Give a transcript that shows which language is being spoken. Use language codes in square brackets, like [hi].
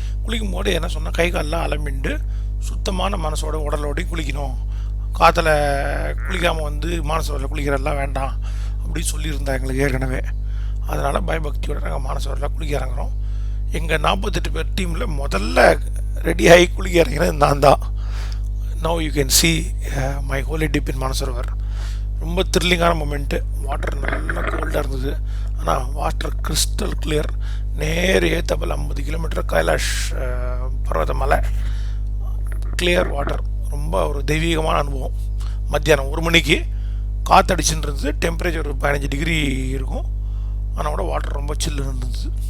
[ta] குளிக்கும் போது என்ன சொன்னால், கை காலெலாம் அலம்பிண்டு சுத்தமான மனசோட உடலோடையும் குளிக்கணும், காற்றுல குளிக்காமல் வந்து மானசரோவரில் குளிக்கிறதெல்லாம் வேண்டாம் அப்படின்னு சொல்லியிருந்தேன் எங்களுக்கு ஏற்கனவே. அதனால் பயபக்தியோடு நாங்கள் மானசரோவரில் குளிக்க இறங்குறோம். எங்கள் 48 பேர் டீமில் முதல்ல ரெடியாகி குளிக்க இறங்கினது நான் தான். [en] Now you can see my holy dip in Manasarovar. [ta] ரொம்ப த்ரில்லிங்கான மூமெண்ட்டு. வாட்டர் நல்லா கோல்டாக இருந்தது, ஆனால் வாட்டர் கிறிஸ்டல் கிளியர். நேர் ஏத்தப்பல் 50 கிலோமீட்டர் கைலாஷ் பர்வத மலை, கிளியர் வாட்டர். ரொம்ப ஒரு தெய்வீகமான அனுபவம். மத்தியானம் 1 மணிக்கு காற்றடிச்சுன்றது டெம்பரேச்சர் ஒரு 15 டிகிரி இருக்கும். ஆனால் கூட வாட்டர் ரொம்ப சில்லுன்னு இருந்தது.